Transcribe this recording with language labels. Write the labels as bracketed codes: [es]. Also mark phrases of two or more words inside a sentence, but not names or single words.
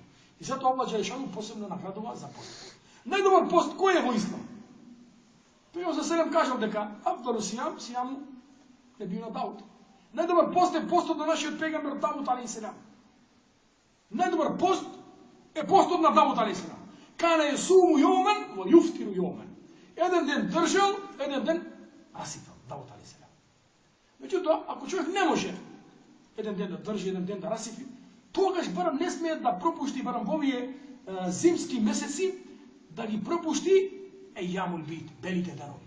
[mk] И затоа [ar] الله جل شأنه [mk] посебно наградува за пост. Најдобар пост кој е во ислам? Пегамбер за селем кажал дека [ar] أفضل الصيام صيام نبينا داود. [mk] Најдобар пост е постот на нашиот пегамбер Дауд [ar] عليه السلام. [mk] Најдобар пост е постот на Дауд [ar] عليه السلام. كان يصوم يوما ويفطر يوما. [mk] Еден ден држал, еден ден расипал Дауд [ar] عليه السلام. [mk] Меѓутоа, ако човек не може еден ден да држи, еден ден да расипи, тогаш барам не смее да пропушти барам во овие зимски месеци, да ги пропушти [ar] أيام البيض, [mk] белите денови.